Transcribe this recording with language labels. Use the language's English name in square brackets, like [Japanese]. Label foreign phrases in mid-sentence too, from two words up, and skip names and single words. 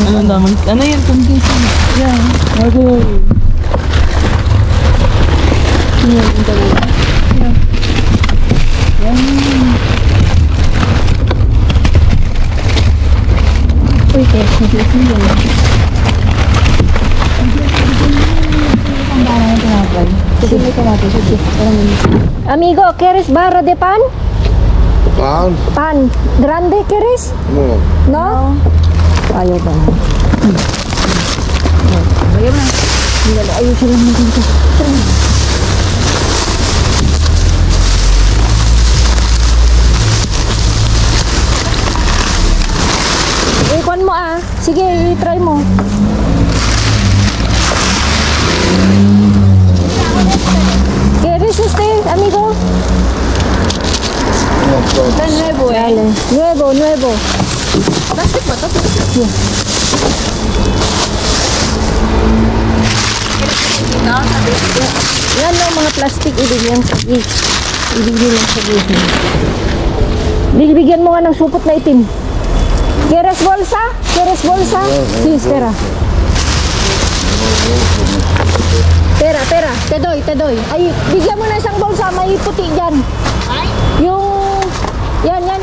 [Filipino] Ano naman? Ano yung tungkisi? yan. Okay. Yan, yung dalawa. Yan. Yan. Uy, kaya nagsisin yan. [Spanish] Amigo, ¿quieres barra de pan? Pan? Pan. ¿Grande quieres? No. No? [Filipino] Ayaw ba? Ayaw na. Ayaw siya lang dito. Ikon mo ah. Sige, i-try mo. [Spanish] ¿Quieres este, amigo? No, no. Tan nuevo eh. Dale. Nuevo, nuevo. [Filipino] Plastic ba ito? Yan yung mga plastic ibigyan sa gate. Ibigyan lang sa gate. Bibigyan mo nga ng supot na itim. [Spanish] ¿Quieres bolsa? ¿Quieres bolsa? Sí, espera. Espera. Te doy. [Filipino] Ay, bigyan mo na isang bolsa. May puti dyan. Yung... Yan.